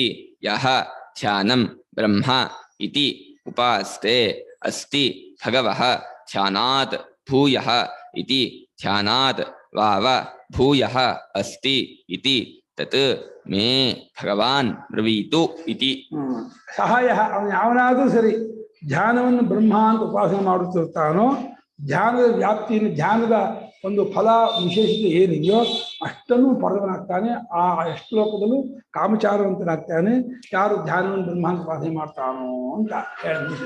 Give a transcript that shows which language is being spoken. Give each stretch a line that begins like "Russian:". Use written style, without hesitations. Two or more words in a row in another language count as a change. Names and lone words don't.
Sanskrit: ಯಃ ಧ್ಯಾನಂ ಬ್ರಹ್ಮ ಇತಿ ಉಪಾಸ್ತೆ ಅಸ್ತಿ ಭಗವಃ ಧ್ಯಾನಾತ್ ಭೂಯಃ ಇತಿ, ಧ್ಯಾನಾತ್ ವಾವ ಭೂಯಃ ಅಸ್ತಿ ಇತಿ ತತ್ ಮೇ ಭಗವಾನ್ ಬ್ರವೀತು ಇತಿ.
Kannada: ಸಹಾಯ ಅವನು ಯಾವನಾದರೂ ಸರಿ ಧ್ಯಾನವನ್ನು ಬ್ರಹ್ಮ ಅಂತ ಉಪಾಸನೆ ಮಾಡುತ್ತಿರ್ತಾನೋ, ಧ್ಯಾನದ ವ್ಯಾಪ್ತಿಯನ್ನು, ಧ್ಯಾನದ ಒಂದು ಫಲ ವಿಶೇಷತೆ ಏನಿದೆಯೋ ಅಷ್ಟನ್ನು ಪಡೆದವನಾಗ್ತಾನೆ. ಆ ಶ್ಲೋಕದಲ್ಲೂ ಕಾಮಚಾರವಂತನಾಗ್ತಾನೆ ಯಾರು ಧ್ಯಾನವನ್ನು ಬ್ರಹ್ಮ ಅಂತ ಉಪಾಸನೆ ಮಾಡ್ತಾನೋ ಅಂತ ಹೇಳಿ.